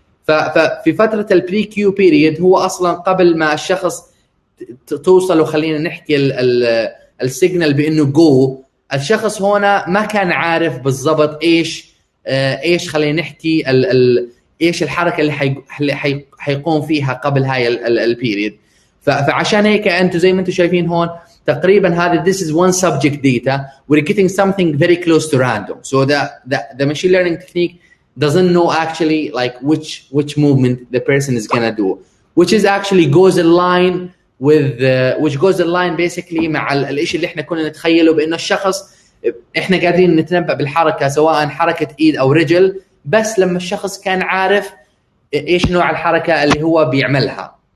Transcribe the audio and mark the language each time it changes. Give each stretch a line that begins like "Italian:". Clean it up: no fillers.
Arabic: ففي فتره البري كيو بيريد هو اصلا قبل ما الشخص توصل وخلينا نحكي السيجنال بانه جو، الشخص هنا ما كان عارف بالضبط ايش خلينا نحكي ايش الحركه اللي حيقوم فيها قبل هاي البيريد. فعشان هيك انتم زي ما انتم شايفين هون تقريبا هذا
English: this is one subject data we're getting something very close to random, so the machine learning technique doesn't know actually like which movement the person is gonna do, which is actually goes in line with which goes in line basically
Arabic: مع الشيء اللي احنا كنا نتخيله بانه الشخص احنا قادرين نتنبأ بالحركه سواء حركه ايد او رجل بس لما الشخص كان عارف ايش نوع الحركه اللي هو بيعملها.